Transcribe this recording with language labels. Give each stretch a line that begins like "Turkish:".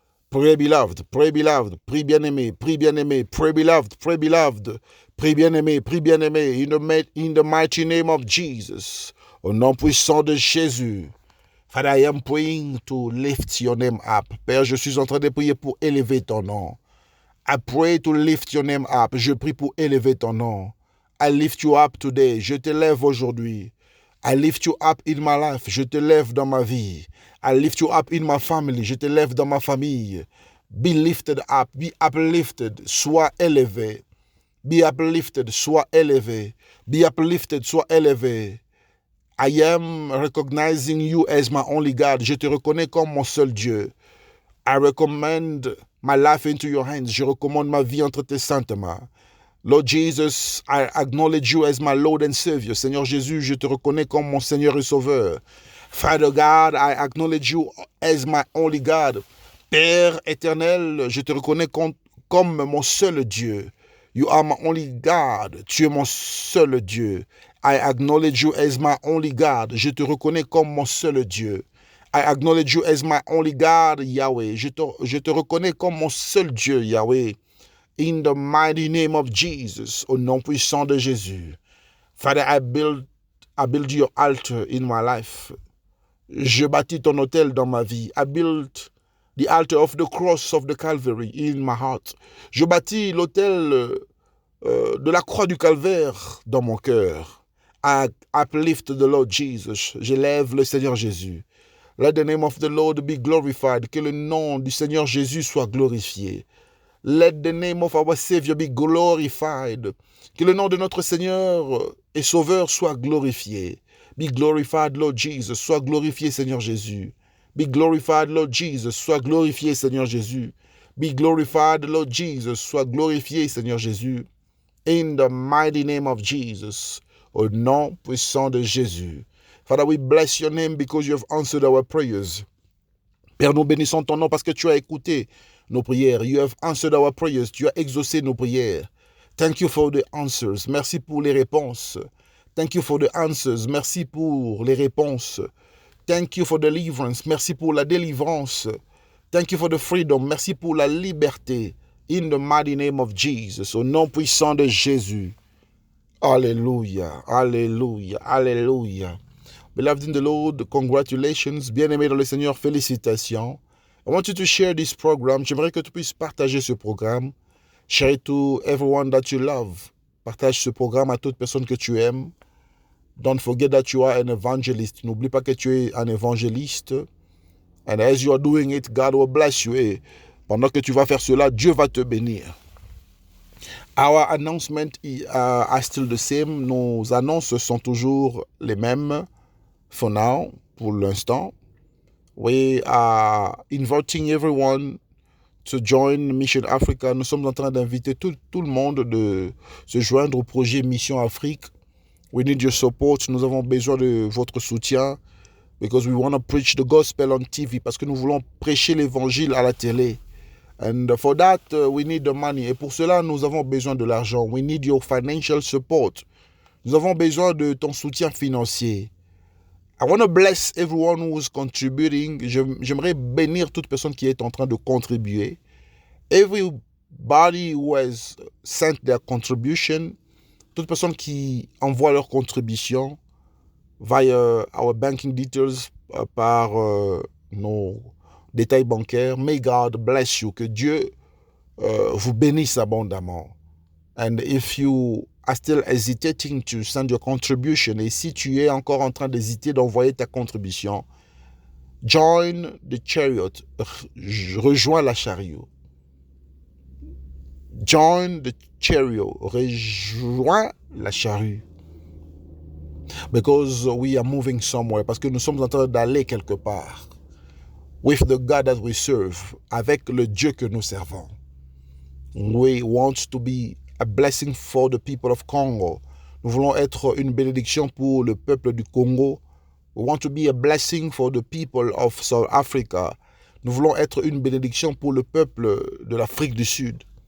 English: Pray, beloved. Pray, beloved.
French: Prie, bien-aimé. Prie, bien-aimé.
English: Pray, beloved. Pray, beloved. Prie, bien-aimé. Prie, bien-aimé. In the mighty name of Jesus.
French: Au nom puissant de Jésus.
English: Father, I am praying to lift your name up.
French: Père, je suis en train de prier pour élever ton nom.
English: I pray to lift your name up.
French: Je prie pour élever ton nom.
English: I lift you up today.
French: Je te lève aujourd'hui.
English: I lift you up in my life.
French: Je te lève dans ma vie.
English: I lift you up in my family.
French: Je te lève dans ma famille.
English: Be lifted up. Be uplifted.
French: Sois élevé.
English: Be uplifted.
French: Sois élevé.
English: Be uplifted.
French: Sois élevé.
English: I am recognizing you as my only God.
French: Je te reconnais comme mon seul Dieu.
English: I recommend my life into your hands.
French: Je recommande ma vie entre tes saintes mains.
English: Lord Jesus, I acknowledge you as my Lord and Savior.
French: Seigneur Jésus, je te reconnais comme mon Seigneur et Sauveur.
English: Father God, I acknowledge you as my only God.
French: Père éternel, je te reconnais comme mon seul Dieu.
English: You are my only God.
French: Tu es mon seul Dieu.
English: I acknowledge you as my only God.
French: Je te reconnais comme mon seul Dieu.
English: I acknowledge you as my only God, Yahweh.
French: Je te reconnais comme mon seul Dieu, Yahweh.
English: In the mighty name of Jesus,
French: au nom puissant de Jésus.
English: Father, I build your altar in my life.
French: Je bâtis ton autel dans ma vie.
English: I build the altar of the cross of the Calvary in my heart.
French: Je bâtis l'autel de la croix du calvaire dans mon cœur.
English: I uplift the Lord Jesus.
French: J'élève le Seigneur Jésus.
English: Let the name of the Lord be glorified.
French: Que le nom du Seigneur Jésus soit glorifié.
English: Let the name of our Savior be glorified.
French: Que le nom de notre Seigneur et Sauveur soit glorifié.
English: Be glorified, Lord Jesus.
French: Sois glorifié, Seigneur Jésus.
English: Be glorified, Lord Jesus.
French: Sois glorifié, Seigneur Jésus.
English: Be glorified, Lord Jesus.
French: Sois glorifié, Seigneur Jésus.
English: In the mighty name of Jesus.
French: Au nom puissant de Jésus.
English: Father, we bless your name because you have answered our prayers.
French: Père, nous bénissons ton nom parce que tu as écouté nos prières.
English: You have answered our prayers.
French: Tu as exaucé nos prières.
English: Thank you for the answers.
French: Merci pour les réponses.
English: Thank you for the answers.
French: Merci pour les réponses.
English: Thank you for deliverance.
French: Merci pour la délivrance.
English: Thank you for the freedom.
French: Merci pour la liberté.
English: In the mighty name of Jesus.
French: Au nom puissant de Jésus. Alléluia. Alléluia. Alléluia.
English: Beloved in the Lord, congratulations.
French: Bien-aimé dans le Seigneur, félicitations.
English: I want you to share this program.
French: J'aimerais que tu puisses partager ce programme.
English: Share it to everyone that you love.
French: Partage ce programme à toute personne que tu aimes.
English: Don't forget that you are an evangelist.
French: N'oublie pas que tu es un évangéliste.
English: And as you are doing it, God will bless you.
French: Et pendant que tu vas faire cela, Dieu va te bénir.
English: Our announcements are still the same.
French: Nos annonces sont toujours les mêmes.
English: For now,
French: pour l'instant,
English: we are inviting everyone to join Mission Africa.
French: Nous sommes en train d'inviter tout le monde de se joindre au projet Mission Afrique.
English: We need your support.
French: Nous avons besoin de votre soutien
English: because we want to preach the gospel on TV.
French: Parce que nous voulons prêcher l'évangile à la télé.
English: And for that, we need the money.
French: Et pour cela, nous avons besoin de l'argent.
English: We need your financial support.
French: Nous avons besoin de ton soutien financier.
English: I want to bless everyone who is contributing.
French: J'aimerais bénir toute personne qui est en train de contribuer.
English: Everybody who has sent their contribution.
French: Toute personne qui envoie leur contribution
English: via our banking details
French: par nos détails bancaires.
English: May God bless you.
French: Que Dieu vous bénisse abondamment.
English: And if you are still hesitating to send your contribution,
French: et si tu es encore en train d'hésiter d'envoyer ta contribution,
English: join the chariot,
French: rejoins la chariot.
English: Join the chariot,
French: rejoins la charrue.
English: Because we are moving somewhere,
French: parce que nous sommes en train d'aller quelque part.
English: With the God that we serve,
French: avec le Dieu que nous servons.
English: We want to be a blessing for the people of Congo.
French: Nous voulons être une bénédiction pour le peuple du Congo.
English: We want to be a blessing for the people of South Africa.
French: Nous voulons être une bénédiction pour le peuple de l'Afrique du Sud.